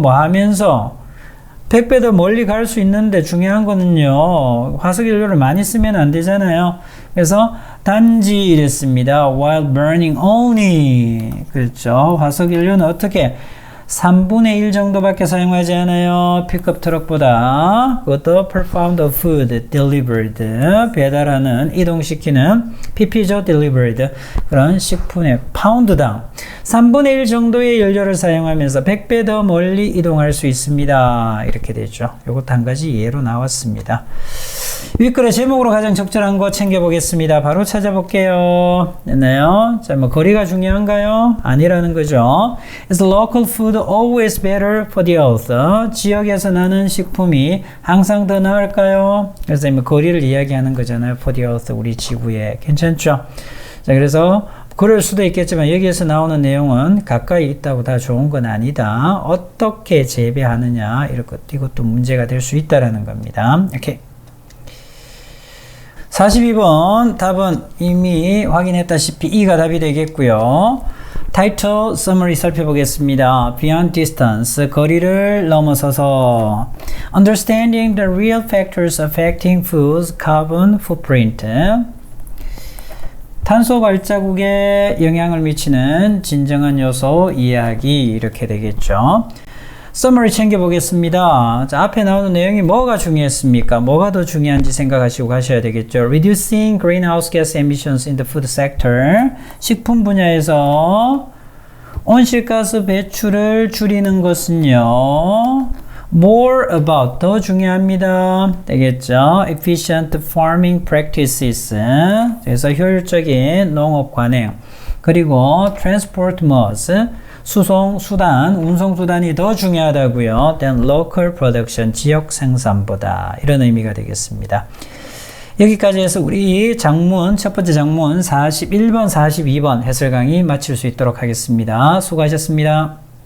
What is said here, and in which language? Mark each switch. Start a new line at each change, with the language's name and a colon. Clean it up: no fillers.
Korean: 뭐 하면서 100배 더 멀리 갈 수 있는데 중요한 거는요, 화석연료를 많이 쓰면 안 되잖아요. 그래서 단지 이랬습니다.
English: while burning only.
Korean: 그렇죠. 화석연료는 어떻게 3분의 1 정도밖에 사용하지 않아요. 픽업 트럭보다. 그것도
English: per pound of food delivered.
Korean: 배달하는, 이동시키는 pp죠.
English: delivered.
Korean: 그런 식품의 파운드당 3분의 1 정도의 연료를 사용하면서 100배 더 멀리 이동할 수 있습니다. 이렇게 되죠. 이것도 한 가지 예로 나왔습니다. 윗글의 제목으로 가장 적절한 거 챙겨보겠습니다. 바로 찾아볼게요. 됐나요? 자, 뭐 거리가 중요한가요? 아니라는 거죠.
English: Is local food always better for the earth?
Korean: 지역에서 나는 식품이 항상 더 나을까요? 그래서 뭐 거리를 이야기하는 거잖아요.
English: for the earth,
Korean: 우리 지구에. 괜찮죠? 자, 그래서 그럴 수도 있겠지만 여기에서 나오는 내용은 가까이 있다고 다 좋은 건 아니다. 어떻게 재배하느냐, 이것도 문제가 될 수 있다라는 겁니다. 오케이. 42번 답은 이미 확인했다시피 E가 답이 되겠고요. 타이틀 서머리 살펴보겠습니다.
English: Beyond distance,
Korean: 거리를 넘어서서
English: Understanding the real factors affecting food's carbon footprint,
Korean: 탄소 발자국에 영향을 미치는 진정한 요소 이야기, 이렇게 되겠죠. 서머리 챙겨보겠습니다. 자, 앞에 나오는 내용이 뭐가 중요했습니까? 뭐가 더 중요한지 생각하시고 가셔야 되겠죠.
English: Reducing greenhouse gas emissions in the food sector.
Korean: 식품 분야에서 온실가스 배출을 줄이는 것은요.
English: More about,
Korean: 더 중요합니다. 되겠죠.
English: Efficient farming practices.
Korean: 그래서 효율적인 농업 관행. 그리고
English: transport modes.
Korean: 수송 수단, 운송 수단이 더 중요하다고요.
English: than local production,
Korean: 지역 생산보다. 이런 의미가 되겠습니다. 여기까지 해서 우리 장문, 첫 번째 장문 41번, 42번 해설 강의 마칠 수 있도록 하겠습니다. 수고하셨습니다.